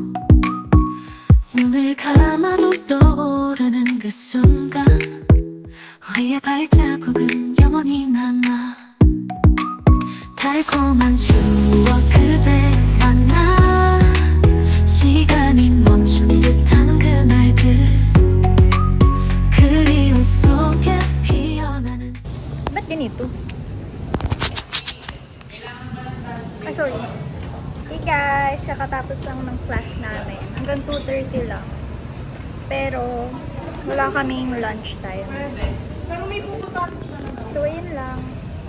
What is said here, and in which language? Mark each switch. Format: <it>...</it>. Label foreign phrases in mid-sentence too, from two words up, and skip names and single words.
<ko>눈을 감아도 떠오르는 그 순간 우리의 발자국은 영원히 남아 달콤한 추억 그대 만나 시간이 멈춘 듯한 그날들 그리움 속에 피어나는</ko> <tl>Ba't ganito? Ay, sorry.</tl> <en>Hey guys,</en> <tl>kakatapos lang ng class namin. Hanggang 2:30 lang. Pero, wala kaming</tl> <en>lunch time.</en> <tl>So, ayun lang.</tl>